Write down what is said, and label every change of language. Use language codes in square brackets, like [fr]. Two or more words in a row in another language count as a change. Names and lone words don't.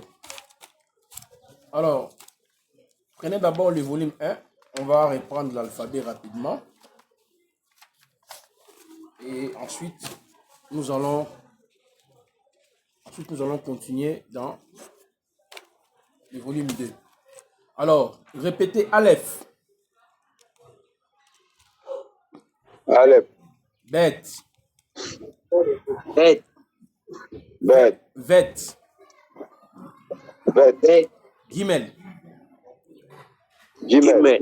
[fr] Alors, prenez d'abord le volume 1. On va reprendre l'alphabet rapidement. Et ensuite, nous allons continuer dans le volume 2. Alors, répétez Aleph. Aleph. Bet. Bet. Bet. vet, Bet. gimel, Gimel.